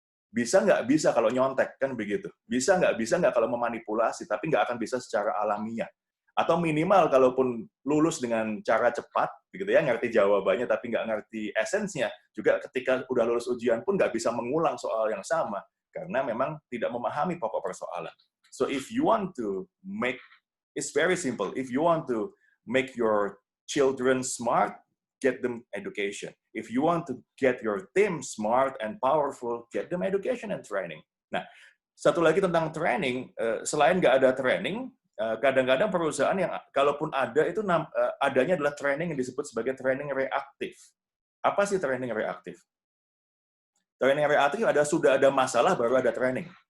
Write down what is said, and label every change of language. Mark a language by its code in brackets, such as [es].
[id] Bisa nggak bisa kalau nyontek, kan begitu. Bisa nggak kalau memanipulasi, tapi nggak akan bisa secara alamiah. Atau minimal kalaupun lulus dengan cara cepat, begitu ya, ngerti jawabannya tapi nggak ngerti esensinya, juga ketika udah lulus ujian pun nggak bisa mengulang soal yang sama, karena memang tidak memahami pokok persoalan. [en] So if you want to it's very simple, if you want to make your children smart, get them education. If you want to get your team smart and powerful, get them education and training. [id] Nah, satu lagi tentang training, selain nggak ada training, kadang-kadang perusahaan yang kalaupun ada itu adanya adalah training yang disebut sebagai training reaktif. Apa sih training reaktif? Training reaktif sudah ada masalah baru ada training.